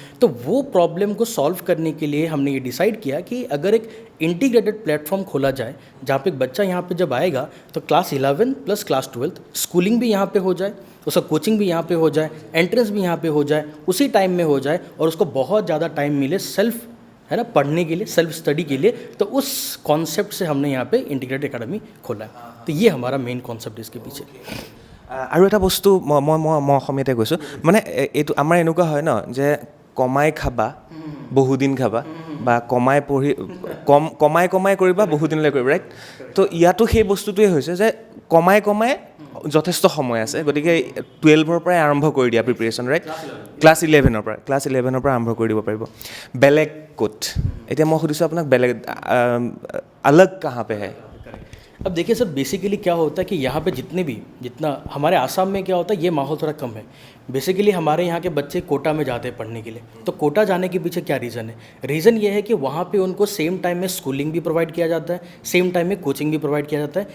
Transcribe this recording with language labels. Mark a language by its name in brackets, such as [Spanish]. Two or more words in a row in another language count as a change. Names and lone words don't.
[Hindi] तो वो प्रॉब्लम को सॉल्व करने के लिए हमने ये डिसाइड किया कि अगर एक [English] integrated platform [Hindi] खोला जाए जहाँ पे एक बच्चा यहाँ पे जब आएगा तो [English] class 11 plus class 12 schooling [Hindi] भी यहाँ पे हो जाए, उसका कोचिंग भी यहाँ पे हो जाए, एंट्रेंस भी यहाँ पे हो जाए, उसी टाइम में हो जाए, और उसको बहुत ज़्यादा टाइम मिले सेल्फ, है ना, पढ़ने के लिए, [English] self study [Hindi] के लिए। तो उस कॉन्सेप्ट से हमने यहाँ पे [English] integrated academy [Hindi] खोला है। तो ये हमारा [English] main concept [Hindi] है इसके पीछे। [Assamese] আৰু এটা বস্তু মই অসমীয়াতে কৈছোঁ, মানে এইটো আমাৰ এনেকুৱা হয় ন যে কমাই খাবা বহুদিন খাবা, বা কমাই পঢ়ি কমাই কৰিবা বহুদিনলৈ কৰিবা, ৰাইট। তো ইয়াতো সেই বস্তুটোৱে হৈছে যে কমাই যথেষ্ট সময় আছে, গতিকে 12ৰ পৰাই আৰম্ভ কৰি দিয়া প্ৰিপেৰেশ্যন, ৰাইট। ক্লাছ 11ৰ পৰা আৰম্ভ কৰি দিব পাৰিব। বেলেগ ক'ত? এতিয়া মই সুধিছোঁ আপোনাক, বেলেগ [Hindi] अलग कहाँ पे है? अब देखिए सर, बेसिकली क्या होता है कि यहाँ पे जितना हमारे आसाम में क्या होता है, ये माहौल थोड़ा कम है। बेसिकली हमारे यहाँ के बच्चे कोटा में जाते हैं पढ़ने के लिए। तो कोटा जाने के पीछे क्या रीज़न है? रीज़न ये है कि वहाँ पे उनको [English] same time [Hindi] में स्कूलिंग भी प्रोवाइड किया जाता है, [English] same time [Hindi] में कोचिंग भी प्रोवाइड किया जाता है।